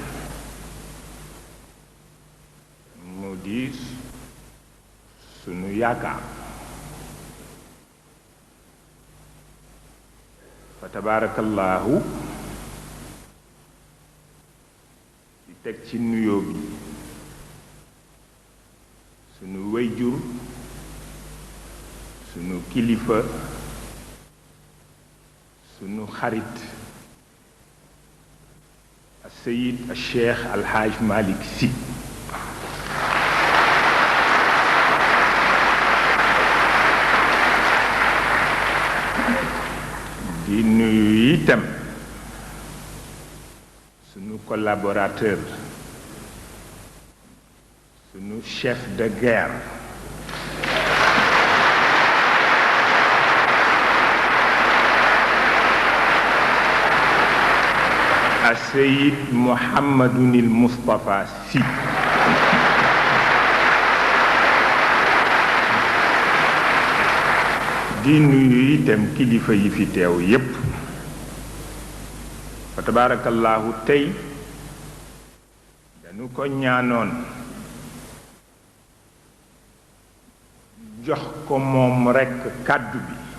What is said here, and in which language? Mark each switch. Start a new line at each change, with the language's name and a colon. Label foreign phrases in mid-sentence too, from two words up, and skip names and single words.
Wolof: mu di sunu yaakaar fa tabaarakallaahu di teg ci nuyoo bi sunu wayjur sunu kilifa sunu xarit السيد الشيخ الحاج مالك سي di nuyu itam sunu collaborateur sunu
French: chef de guerre
Wolof: السيد محمد المصطفى سي di nuyu itam kilifa yi fi teew yépp fa tabaarakallaahu tey dañu ko ñaanoon jox ko moom rekk kàddu bi